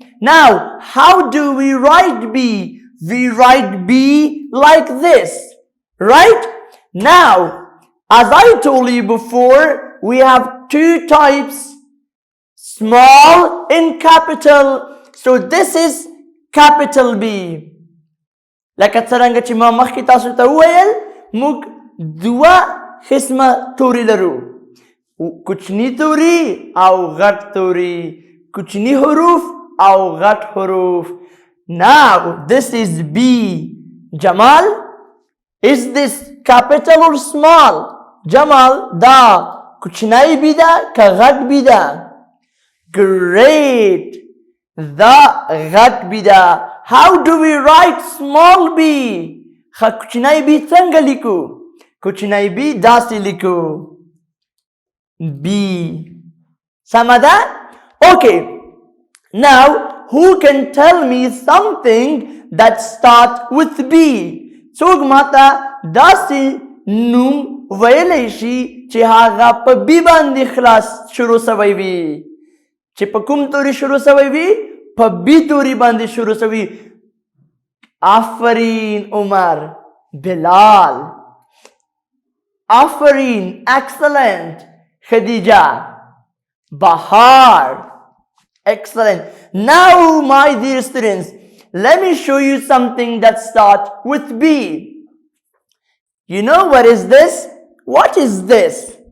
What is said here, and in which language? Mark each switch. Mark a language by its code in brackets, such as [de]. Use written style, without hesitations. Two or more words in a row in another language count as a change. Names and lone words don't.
[en] Now, how do we write B? We write B like this, right? Now, as I told you before, we have two types, small and capital. So this is capital B. [ps] لکه څرنګه چې ما مخکې تاسو ته وویل موږ دوه قسمه توري لرو، کوچني توري او غټ توري، کوچني حروف او غټ حروف. [en] Now this is B. Jamal, is this capital or small? [ps] Jamal, da کوچنی بی ده که غټ بی ده؟ Great. دا غټ بی ده. [en] How do we write small b? [ps] کوچنی بی څنګه لیکو؟ کوچنی بی داسې لیکو. B. سمه ده؟ Okay. [en] Now, who can tell me something that starts with B? [ps] څوک ماته داسې نوم ویلی شي چې هغه په B باندې خلاص شروع سوی وي؟ چې په کوم توري شروع سوی وي؟ په B توري باندې شروع سوی. آفرین عمر. بلال. آفرین. [en] Excellent. Khadija. Bahar. Excellent. Now, my dear students, let me show you something that starts with B. You know what is this? What is this?